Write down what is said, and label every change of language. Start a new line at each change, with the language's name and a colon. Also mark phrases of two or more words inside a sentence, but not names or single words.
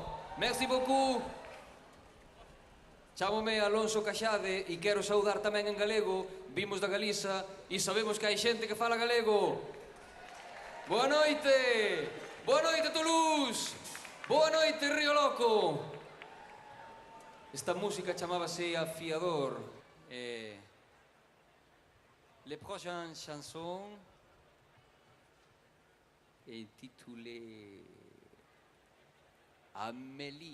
French: Merci beaucoup.
Galician: Chámome Alonso Caxade e quero saudar tamén en galego. Vimos da Galiza e sabemos que hai xente que fala galego. Boa noite. Boa noite Toulouse. Boa noite Rio Loco. Esta música chamábase Afiador.
French: Les prochaines chansons intitulé Amélie.